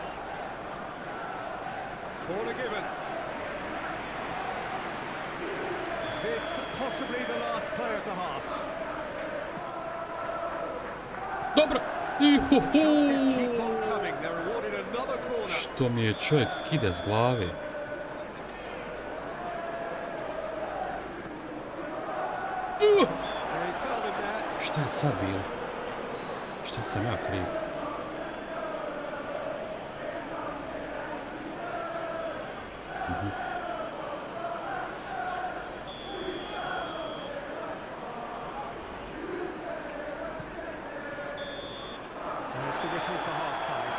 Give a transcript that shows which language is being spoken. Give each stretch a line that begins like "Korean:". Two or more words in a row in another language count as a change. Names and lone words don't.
English: Corner given. This possibly the last play of the half.
Bosnian: Dobro!
English: Chances keep on coming. They're awarded another corner.
Bosnian: Što mi je čovjek skide s glave?
English: And he's found him there.
Bosnian: Šta je sad bilo? Šta sam ja kriv?
English: There's the whistle for half-time.